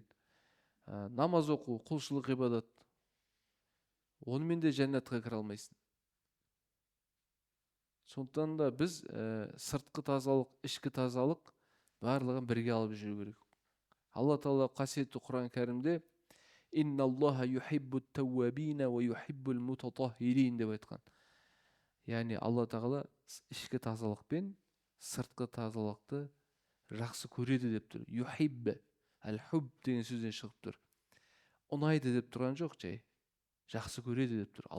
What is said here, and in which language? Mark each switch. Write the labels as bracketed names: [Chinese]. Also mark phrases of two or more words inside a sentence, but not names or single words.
[Kazakh] Намаз оқу, құлшылық, ғибадат. Онымен де жәннатқа кіре алмайсың. Сондықтан да біз сыртқы тазалық, ішкі тазалық барлығын бірге алып жүру керек. Алла тағала қасиетті Құран кәрімде [Arabic] إن الله يحب التوابين ويحب المتطهرين [Kazakh] деп айтқан. Яғни Алла тағала ішкі тазалық пен сыртқы тазалықты жақсы көреді деп тұр. Юхибб, әл-хубб деген сөзден шығып тұр. Ұнайды деп тұрған жоқ, жай жақсы көреді деп тұр.